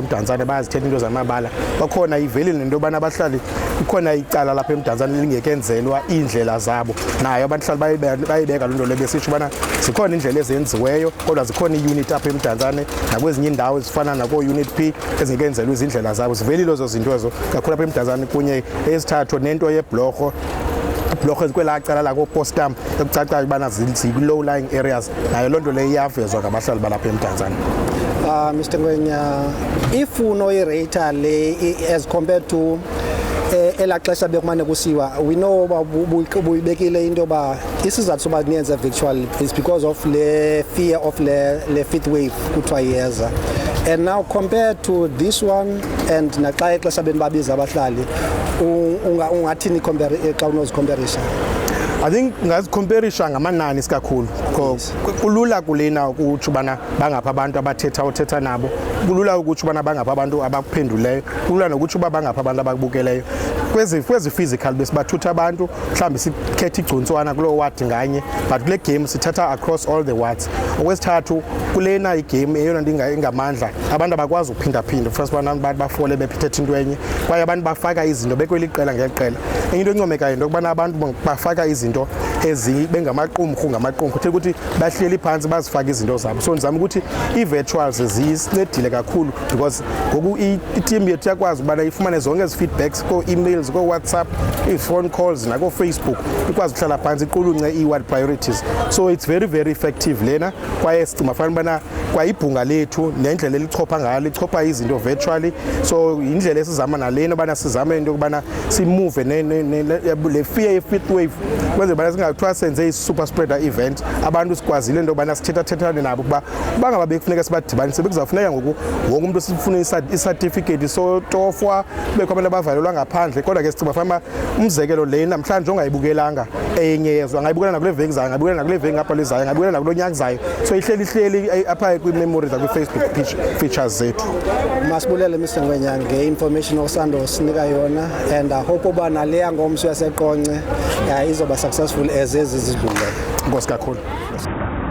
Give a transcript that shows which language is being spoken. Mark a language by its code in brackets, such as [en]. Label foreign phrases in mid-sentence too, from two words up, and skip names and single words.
[xh] eMdantsane bayazithetha into zamabala bakhona ivelile nento yobana abahlali kukhona icala lapha eMdantsane lingekenzelwa indlela zabo nayo abahlali bayibeka loo nto le besitsho ubana zikhona indlela ezenziweyo kodwa zikhona iunit apha eMdantsane nakwezinye indawo ezifana nako-unit P ezingekenzelwa izindlela zabo zivelile ezo zinto ezo kakhulu apha eMdantsane kunye ezithathu nento yeblorho kwelaa cala lakoopostam ekucacayo ubana zikwi-low lying areas nayo loo nto leyo iyavezwa ngabahlali balapha eMdantsane. Mr. Ngwenya, if unoyirate le [en] as compared to [xh] elaa xesha bekumane kusiwa, [en] we know [xh] buyibekile into yoba isizathu soba niyenze virtual [en] is because of [xh] le [en] fear of [xh] le [en] fifth wave [xh] kuthiwa iyeza, [en] and now compared to this one and [xh] naxa ixesha benibabiza abahlali ungathini xa unozikhomperisha? [en] I think [xh] ngazikhomperisha ngamanani isikakhulu kulula kulena ukutsho ubana bangapha abantu uthetha nabo kulula ukutsho ubana bangapha abantu abakuphenduleyo kulula nokutsho uba bangapha abantu abakubukeleyo kwezi physical besibathutha abantu mhlawumbi sikhethe igcuntswana kuloo ward nganye but kule game sithatha [en] across all the wards. [xh] Okwesithathu kulena igame eyona nto ingamandla abantu abakwazi ukuphindaphinda first abantu bafole bephethe into enye kwaye abantu bafaka izinto bekweli qela ngeqela enye into encomekayo into yokubana abantu bafaka izinto bengamaqumrhu kuthe ukuthi bahleli phantsi bazifaka izinto zabo so ndizama ukuthi ii-virtuals zisincedile kakhulu because ngoku iteam yethu yakwazi ukubana ifumane zonke ezi feedbacks koo-emails koo-WhatsApp ii-phone calls nakoo-Facebook ikwazi ukuhlala phantsi iqulunce ii- [en] ward priorities so it's very very effective [xh] lena kwaye sicinga fanele ubana kwayibhunga lethu nendlela elichopha ngayo lichopha izinto virtually so yindlela esizama nalena ubana sizame into yokubana simuve le fear ye- [en] fifth wave [xh] kwenzela ubana singathiwa senze i- [en] super spreader event [xh] abantu sikwazile into yokubana sithethathethane nabo ukuba bangaba bekufuneka sibadibanise bekuzawufuneka ngoku wonke umuntu sifune i-certificate sotofwa kubekho abantu abavalelwa ngaphandle kodwa ke sicinga fanele umzekelo le namhlanje ongayibukelanga enye yezwe angayibukela nakule veki zayo angayibukela nakule veki ngapha lizayo angayibukela nakulo nyaka zayo so ihleli apha kwii-memories zakwi-Facebook features zethu. Masibulele Mr. Ngwenya nge-information osando sinika yona [en] and I hope [xh] uba naleya ngomso yaseqonce izoba successful as ezi zidlulileyo. Inkosi kakhulu.